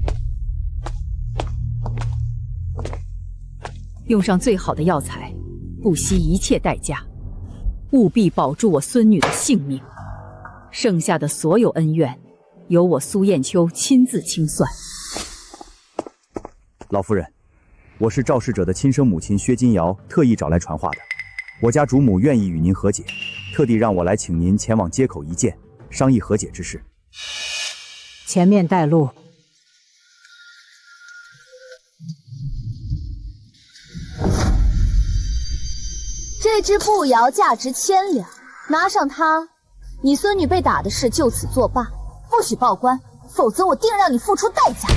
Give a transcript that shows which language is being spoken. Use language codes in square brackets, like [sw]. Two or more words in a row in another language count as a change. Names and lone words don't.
[zh] 用上最好的藥材，不惜一切代價，務必保住我孫女的性命。剩下的所有恩怨，由我蘇燕秋親自清算。老夫人，我是肇事者的親生母親薛金瑤特意找來傳話的。我家主母願意與您和解，特地讓我來請您前往街口一見，商議和解之事。前面帶路。這隻步搖價值1000兩，拿上它，你孫女被打的事就此作罷，不許報官，否則我定讓你付出代價。